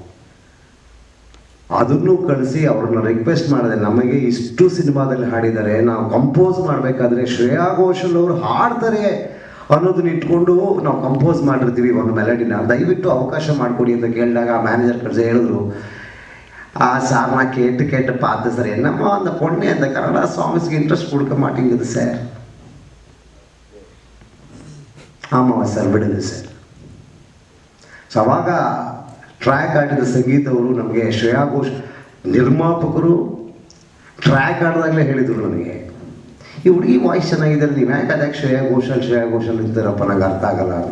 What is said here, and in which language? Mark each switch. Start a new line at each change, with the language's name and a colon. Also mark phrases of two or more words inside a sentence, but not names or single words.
Kannada: ಅದನ್ನು ಕಳಿಸಿ ಅವ್ರನ್ನ ರಿಕ್ವೆಸ್ಟ್ ಮಾಡಿದೆ, ನಮಗೆ ಇಷ್ಟು ಸಿನಿಮಾದಲ್ಲಿ ಹಾಡಿದ್ದಾರೆ, ನಾವು ಕಂಪೋಸ್ ಮಾಡಬೇಕಾದ್ರೆ ಶ್ರೇಯಾ ಘೋಷಾಲ್ ಅವರು ಹಾಡ್ತಾರೆ ಅನ್ನೋದನ್ನ ಇಟ್ಕೊಂಡು ನಾವು ಕಂಪೋಸ್ ಮಾಡಿರ್ತೀವಿ ಒಂದು ಮೆಲಡಿನ, ದಯವಿಟ್ಟು ಅವಕಾಶ ಮಾಡಿಕೊಡಿ ಅಂತ ಕೇಳಿದಾಗ ಆ ಮ್ಯಾನೇಜರ್ ಕಳಿಸಿ ಹೇಳಿದ್ರು, ಆ ಸಾರ್ನ ಕೇಟು
Tamil: பார்த்து சார் என்னம்மா அந்த பொண்ணு அந்த கன்னடா சாங்ஸ்க்கு இன்ட்ரெஸ்ட் கொடுக்க மாட்டேங்குது சார். ஆமாம் சார்,
Kannada: ಬಿಡುದು ಸರ್. ಸೊ ಅವಾಗ ಟ್ರ್ಯಾಕ್ ಆಡಿದ ಸಂಗೀತ ಅವರು ನಮಗೆ, ಶ್ರೇಯಾ ಘೋಷ್ ನಿರ್ಮಾಪಕರು ಟ್ರ್ಯಾಕ್ ಆಡಿದಾಗಲೇ ಹೇಳಿದರು ನನಗೆ, ಈ ಹುಡುಗಿ ವಾಯ್ಸ್ ಚೆನ್ನಾಗಿದೆ, ನೀವು ಯಾಕೆ ಅದಕ್ಕೆ ಶ್ರೇಯಾ ಘೋಷಲ್ ಇರ್ತಾರಪ್ಪ, ನಂಗೆ ಅರ್ಥ ಆಗಲ್ಲ ಅದು.